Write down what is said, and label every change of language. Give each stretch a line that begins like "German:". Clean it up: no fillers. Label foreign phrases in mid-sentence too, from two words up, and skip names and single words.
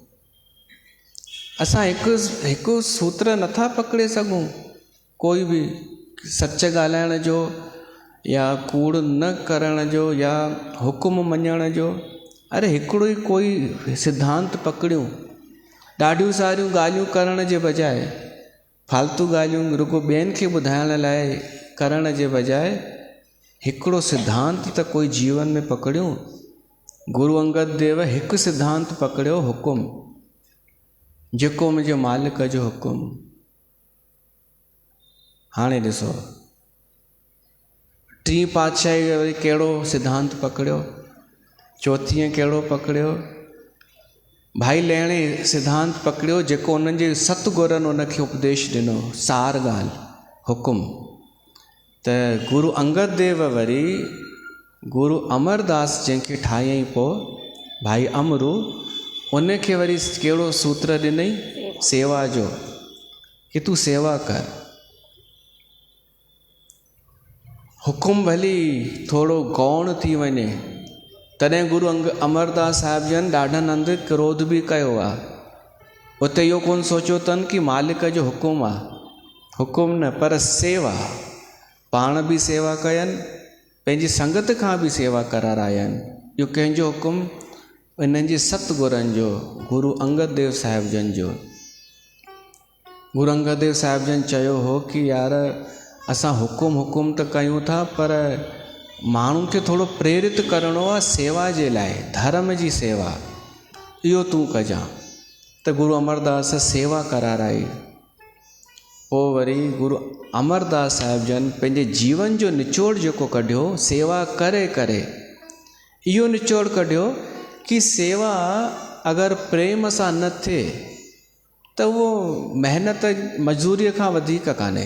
Sindhi: असां हिकु सूत्र नथा पकड़े सघूं, कोई बि सच ॻाल्हाइण जो या कूड़ न करण जो या हुकुम मञण जो। अरे हिकिड़ो ई कोई सिद्धांत पकड़ियूं, ॾाढियूं सारियूं ॻाल्हियूं करण जे बजाए, फालतू ॻाल्हियूं रुगो ॿियनि खे ॿुधाइण लाइ करण जे बजाए हिकिड़ो सिद्धांत त कोई जीवन में पकड़ियूं। गुरु अंगद देव हिकु सिद्धांत पकड़ियो, हुकुम, जेको मुंहिंजे मालिक जो हुकुम। हाणे ॾिसो टी पातशाही वरी कहिड़ो सिद्धांत पकड़ियो, चौथीअ कहिड़ो पकड़ियो, भाई लहणे सिद्धांत पकड़ियो जेको उन्हनि जे सतगुरनि उनखे उपदेश ॾिनो, सार ॻाल्हि, हुकुम। त गुरु अंगद देव वरी गुरु अमरदास जंहिंखे ठाहियईं पोइ भाई अमरू, उनखे वरी कहिड़ो सूत्र ॾिनई, सेवा जो, कि तूं सेवा कर। हुकुम भली थोड़ो गौण थी वञे, तॾहिं गुरु अमरदास साहिब जन ॾाढनि हंधि क्रोध बि कयो आहे। उते इहो कोन सोचियो अथनि कि मालिक जो हुकुम आहे, हुकुम न पर सेवा। पाण बि सेवा कयनि, पंहिंजी संगत खां बि सेवा करारायनि। इहो कंहिंजो हुकुम, इन्हनि जे सतगुरनि जो, गुरु अंगद देव साहिब जन जो। गुरु अंगद देव साहिब जन चयो हो कि यार असां हुकुम त कयूं था, पर माण्हुनि खे थोड़ो प्रेरित करिणो आहे सेवा जे लाइ, धर्म जी सेवा, इहो तूं कजां। त गुरु अमरदास सेवा कराराई। पोइ वरी गुरु अमरदास साहिब जन पंहिंजे जीवन जो निचोड़ जेको कढियो सेवा करे करे, इहो निचोड़ कढियो कि सेवा अगरि प्रेम सां न थिए त उहो महिनत मज़दूरीअ खां वधीक कान्हे।